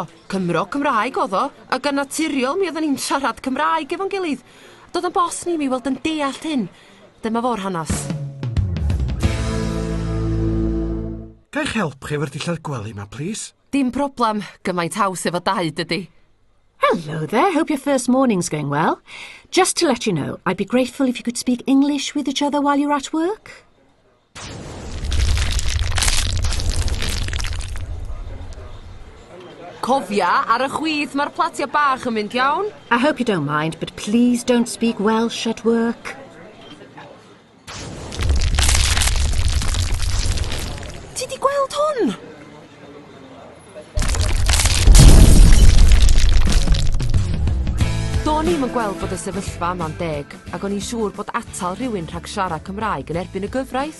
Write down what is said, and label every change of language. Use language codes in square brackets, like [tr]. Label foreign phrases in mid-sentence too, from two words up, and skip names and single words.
[cy] Cymro Cymraeg oedd o, ac yn naturiol mi oedden ni'n siarad Cymraeg efo'n gilydd. Doedd yn bos ni mi weld yn deall hyn. Dyma fo'r hanes. Ga i'ch help chi efo'r dillad gwely yma, please? Dim problem, gymaint haws efo dau dydi. [en] Hello there, hope your first morning's going well. Just to let you know, I'd be grateful if you could speak English with each other while you're at work. [cy] Cofia, ar y chwith mae'r platia bach yn mynd iawn. [en] I hope you don't mind, but please don't speak Welsh at work. [cy] Ti di gweld hwn? Do'n i'm yn gweld bod y sefyllfa yma'n deg, ac o'n i'n siŵr bod atal rhywun rhag siarad Cymraeg yn erbyn y gyfraith.